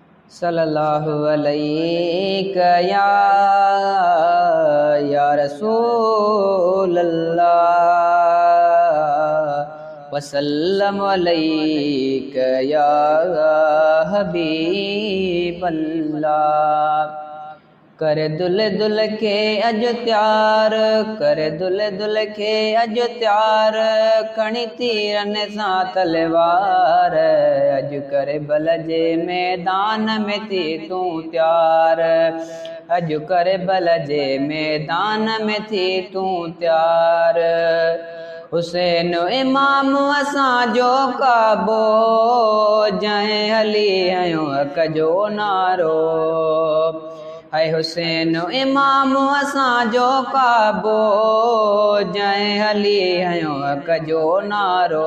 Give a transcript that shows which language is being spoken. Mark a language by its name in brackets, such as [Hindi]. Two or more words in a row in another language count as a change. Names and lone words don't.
[Arabic] صلى الله عليه يا رسول الله وسلم عليك يا حبيب الله. [Sindhi] करे दुल्हे दुल्हे के अज त्यार, करे दुल्हे दुल्हे के अज त्यार, खणी तीरन सां तलवार, अज करे बलजे मैदान में थी तू त्यार, अज करे बलजे मैदान में थी तू त्यार। हुसैन इमाम असांजो काबो, जंहिं हली आयो हक़ जो नारो, है हुसैन इमाम असांजो काबो, जंहिं हली आयो हक़ जो नारो।